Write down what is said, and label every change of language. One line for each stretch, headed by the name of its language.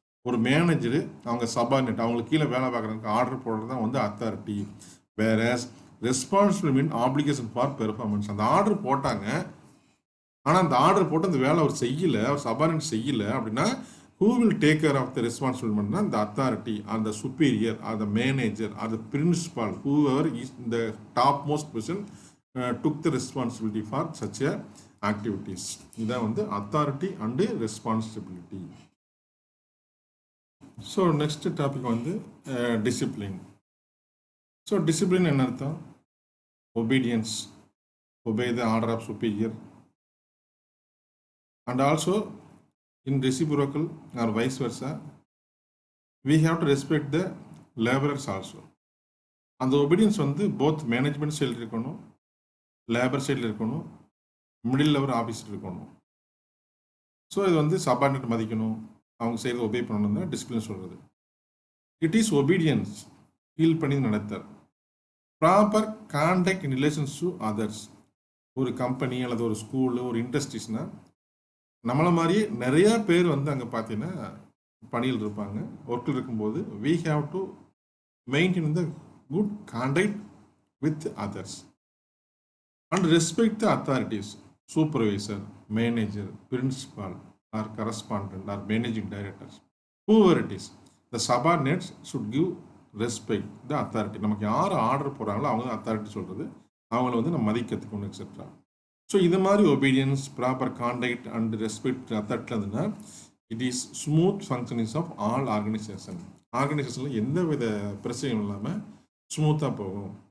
Tamil: ஒரு மேனேஜரு அவங்க சபார்டினேட் அவங்களுக்கு கீழே வேலை பார்க்குறதுக்கு ஆர்டர் போடுறது தான் வந்து authority.
English: Whereas responsible mean application for performance.
Tamil: அந்த ஆர்டர் போட்டாங்க, ஆனால் அந்த ஆர்டர் போட்டு அந்த வேலை அவர் செய்யலை, அவர் சபார்டினேட் செய்யலை அப்படின்னா
English: who will take care of the responsibility? The authority or the superior or the manager or the principal, whoever is the topmost person took the responsibility for such a activities. This is the authority and responsibility. So next topic is discipline. So discipline is obedience, obey the order of superior, and also in reciprocal or vice versa, we have to respect the laborers also. And the obedience வந்து both management side இருக்கணும், labor side இருக்கணும், middle level office இருக்கணும்.
Tamil: So இது வந்து subordinate மதிக்கணும், அவங்க செய்கிறது obey பண்ணணும் தான் டிசிப்ளின் சொல்கிறது.
English: it is obedience,
Tamil: ஃபீல் பண்ணி நடத்தல்.
English: Proper contact in relations to others.
Tamil: ஒரு கம்பெனி அல்லது ஒரு ஸ்கூலு ஒரு இண்டஸ்ட்ரீஸ்னால் நம்மளை மாதிரியே நிறையா பேர் வந்து அங்கே பார்த்தீங்கன்னா பணியில் இருப்பாங்க. ஒர்க்கில் இருக்கும்போது
English: we have to maintain the good conduct with others and respect the authorities, supervisor, manager, principal or correspondent or managing directors, whoever it is. The subordinates should give respect the authority.
Tamil: நமக்கு யார் order போகிறாங்களோ அவங்க தான் authority சொல்கிறது, அவங்கள வந்து நம்ம மதிக்க கற்றுக்கணும் எக்ஸெட்ரா. ஸோ இது மாதிரி obedience, proper contact and respect அத்தாரிட்டியில் இருந்ததுன்னா
English: It is smooth functionings of all organisation.
Tamil: ஆர்கனைசேஷனில் எந்த வித பிரச்சனையும் இல்லாமல் ஸ்மூத்தாக போகும்.